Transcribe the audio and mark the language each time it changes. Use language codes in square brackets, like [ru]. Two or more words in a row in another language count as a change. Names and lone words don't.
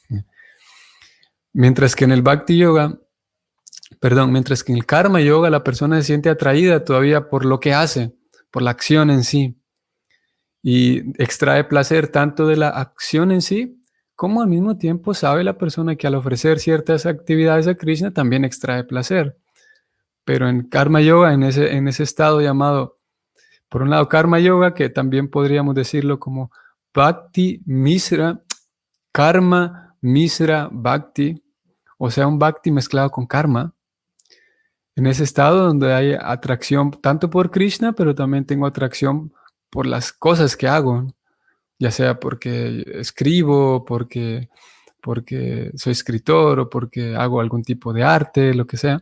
[es] Mientras que en el [sa] bhakti yoga, [es] mientras que en el [sa] karma yoga [es] la persona se siente atraída todavía por lo que hace, por la acción en sí, y extrae placer tanto de la acción en sí, como al mismo tiempo sabe la persona que al ofrecer ciertas actividades a Krishna también extrae placer. Pero en [sa] karma yoga, [es] en ese estado llamado, por un lado, [sa] karma yoga, [es] que también podríamos decirlo como [sa] bhakti misra, karma misra bhakti, [es] o sea, un bhakti mezclado con karma. En ese estado donde hay atracción tanto por Krishna, pero también tengo atracción por las cosas que hago, ya sea porque escribo, porque soy escritor o porque hago algún tipo de arte, lo que sea.